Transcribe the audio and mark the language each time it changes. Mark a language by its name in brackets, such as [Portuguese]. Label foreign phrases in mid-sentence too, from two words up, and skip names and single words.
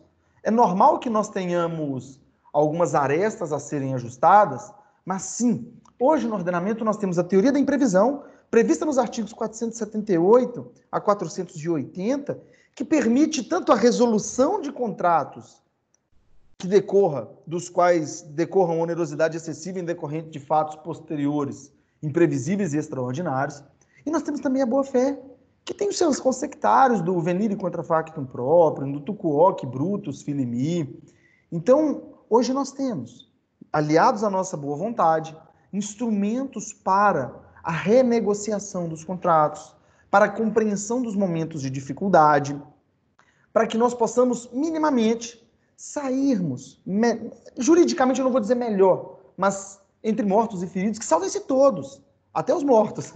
[Portuguese] É normal que nós tenhamos algumas arestas a serem ajustadas, mas sim, hoje no ordenamento nós temos a teoria da imprevisão, prevista nos artigos 478 a 480, que permite tanto a resolução de contratos dos quais decorram onerosidade excessiva em decorrente de fatos posteriores, imprevisíveis e extraordinários. E nós temos também a boa-fé, que tem os seus consectários do [Latin] venire contra factum próprio, [Portuguese] do [Latin] tucuoque brutus filimi. [Portuguese] Então, hoje nós temos, aliados à nossa boa vontade, instrumentos para a renegociação dos contratos, para a compreensão dos momentos de dificuldade, para que nós possamos minimamente sairmos, juridicamente eu não vou dizer melhor, mas entre mortos e feridos, que salvem-se todos, até os mortos.